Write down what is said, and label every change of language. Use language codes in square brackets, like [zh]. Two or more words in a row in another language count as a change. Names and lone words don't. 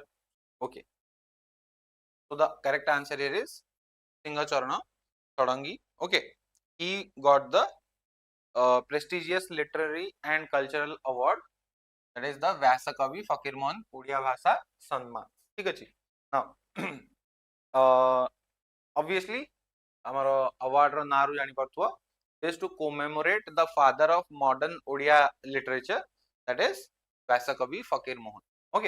[en] Okay. So the correct answer here is Singacharana Sarangi. Okay. He got the prestigious literary and cultural award that is the Vyasakavi Fakir Mohan Odia Bhasha Samman. [or] ଠିକ ଅଛି. [en] Now obviously [or] ଆମର award ର ନାଁ ରୁ ଜାଣି ପାରୁଥିବ [en] is to commemorate the father of modern Odia literature that is Vyasakavi Fakir Mohan. Okay.